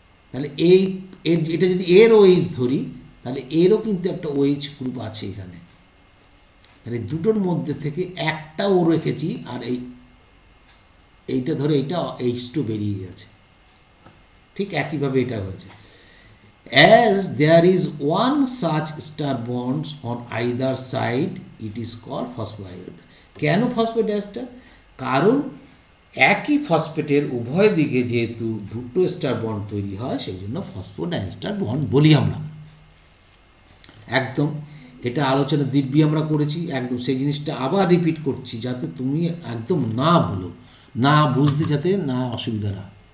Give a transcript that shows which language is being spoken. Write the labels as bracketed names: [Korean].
[Bangla] তাহলে এটা যদি এর ওএইচ ধরি তাহলে এরও কিন্তু একটা ওএইচ গ্রুপ আছে এখানে, তাহলে দুটোর মধ্যে থেকে একটা ও রেখেছি আর এইটা ধরে এইটা H2 বেরিয়ে গেছে, ঠিক একইভাবে এটা হয়েছে। [English] As there is one such star bonds on either side, it is called phosphodiester. [Bangla] কেন ফসফোডাইএস্টার? কারণ একই ফসফেটের উভয় দিকে যেহেতু দুটো স্টার বন্ড তৈরি হয় সেই জন্য ফসফোডাইএস্টার বন্ড বলি আমরা। একদম এটা আলোচনা দিব্যি আমরা করেছি, একদম সেই জিনিসটা আবার রিপিট করছি যাতে তুমি একদম না ভুলো, না বুঝতে যাতে না অসুবিধা না।